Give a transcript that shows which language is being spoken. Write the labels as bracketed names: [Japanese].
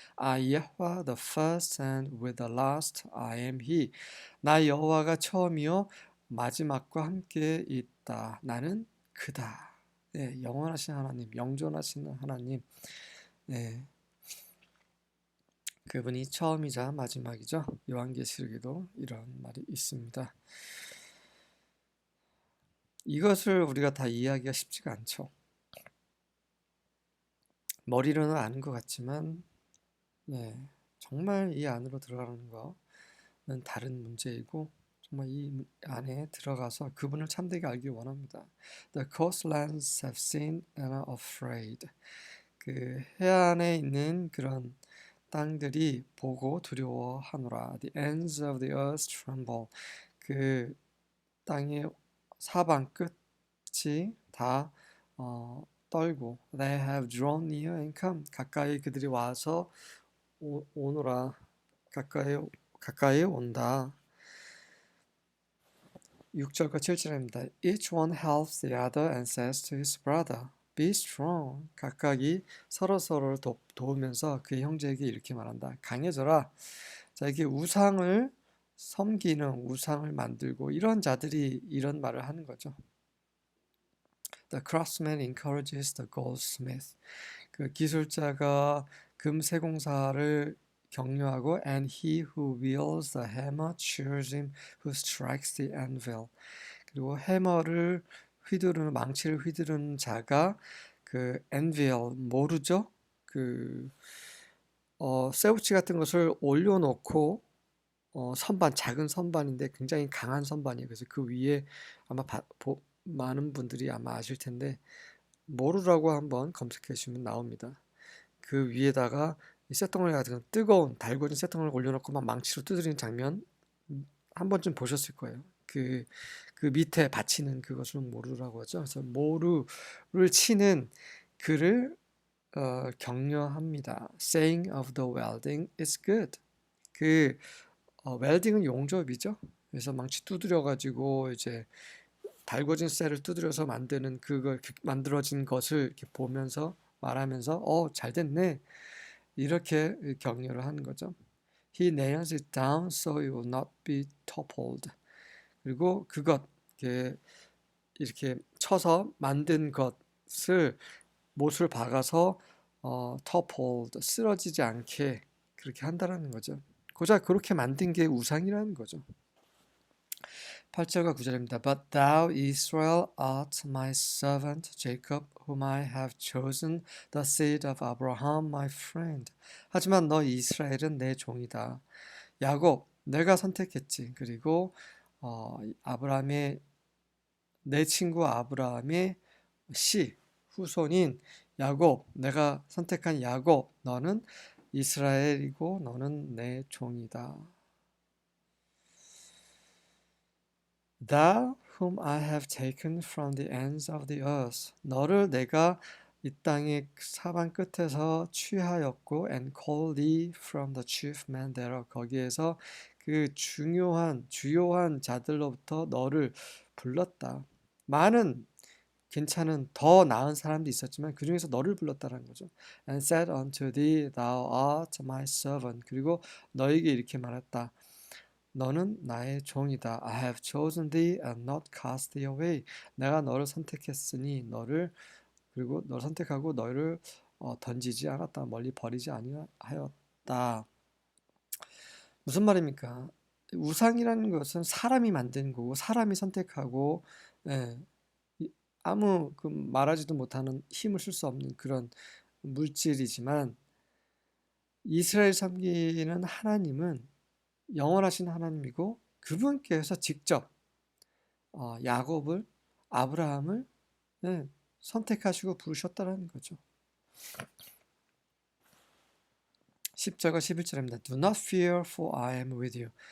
[English] I Yahweh the first and with the last I am He. [Korean] 나 여호와가 처음이요 마지막과 함께 있다. 나는 그다. 네, 영원하신 하나님, 영존하시는 하나님. 네, 그분이 처음이자 마지막이죠. 요한계시록에도 이런 말이 있습니다. 이것을 우리가 다 이해하기가 쉽지가 않죠. 머리로는 아는 것 같지만 네, 정말 이 안으로 들어가는 거는 다른 문제이고 정말 이 안에 들어가서 그분을 참되게 알기 원합니다. [English] The coastlands have seen and are afraid. [Korean] 그 해안에 있는 그런 땅들이 보고 두려워하노라. [English] The ends of the earth tremble. [Korean] 그 땅의 사방 끝이 다 떨고 [English] They have drawn near and come. [Korean] 가까이 그들이 와서 오노라. 가까이 온다. 6절과 7절입니다. [English] Each one helps the other and says to his brother, Be strong. [Korean] 각각이 서로서로를 도우면서 그 형제에게 이렇게 말한다. 강해져라. 자, 이게 우상을 섬기는, 우상을 만들고 이런 자들이 이런 말을 하는 거죠. [English] The craftsman encourages the goldsmith. [Korean] 그 기술자가 금세공사를 격려하고 [English] and he who wields the hammer cheers him who strikes the anvil. [Korean] 그리고 해머를 휘두르는 망치를 휘두르는 자가 그 anvil 모르죠? 그 쇠붙이 같은 것을 올려놓고 선반 작은 선반인데 굉장히 강한 선반이에요. 그래서 그 위에 아마 많은 분들이 아마 아실 텐데 모루라고 한번 검색해 주시면 나옵니다. 그 위에다가 이 쇳덩어리 같은 뜨거운 달궈진 쇳덩어리를 올려놓고 막 망치로 두드리는 장면 한 번쯤 보셨을 거예요. 그 밑에 받치는 그것을 모루라고 하죠. 그래서 모루를 치는 그를 격려합니다. [English] Saying of the welding is good. [Korean] 그 웰딩은 용접이죠. 그래서 망치 두드려 가지고 이제 달궈진 쇠를 두드려서 만드는 그걸 만들어진 것을 이렇게 보면서 말하면서 잘 됐네. 이렇게 격려를 하는 거죠. [English] He nails it down so it will not be toppled. [Korean] 그리고 그것 이렇게 쳐서 만든 것을 못을 박아서 toppled 쓰러지지 않게 그렇게 한다라는 거죠. 고작 그렇게 만든 게 우상이라는 거죠. 8절과 9절입니다. [English] But thou, Israel, art my servant, Jacob, whom I have chosen, the seed of Abraham, my friend. [Korean] 하지만 너 이스라엘은 내 종이다. 야곱, 내가 선택했지. 그리고 아브라함의 내 친구 아브라함의 후손인 야곱, 내가 선택한 야곱, 너는 이스라엘이고 너는 내 종이다. [English] Thou whom I have taken from the ends of the earth. [Korean] 너를 내가 이 땅의 사방 끝에서 취하였고 [English] and called thee from the chief men thereof. [Korean] 거기에서 그 주요한 자들로부터 너를 불렀다. 많은 괜찮은 더 나은 사람도 있었지만 그 중에서 너를 불렀다라는 거죠. [English] And said unto thee, thou art my servant. [Korean] 그리고 너에게 이렇게 말했다. 너는 나의 종이다. [English] I have chosen thee and not cast thee away. [Korean] 내가 너를 선택했으니 그리고 너를 선택하고 너를 던지지 않았다. 멀리 버리지 아니하였다. 무슨 말입니까? 우상이라는 것은 사람이 만든 거고 사람이 선택하고 아무 말하지도 못하는 힘을 쓸 수 없는 그런 물질이지만 이스라엘 섬기는 하나님은 영원하신 하나님이고 그분께서 직접 야곱을 아브라함을 선택하시고 부르셨다는 거죠. 10절과 11절입니다. [English] Do not fear for I am with you.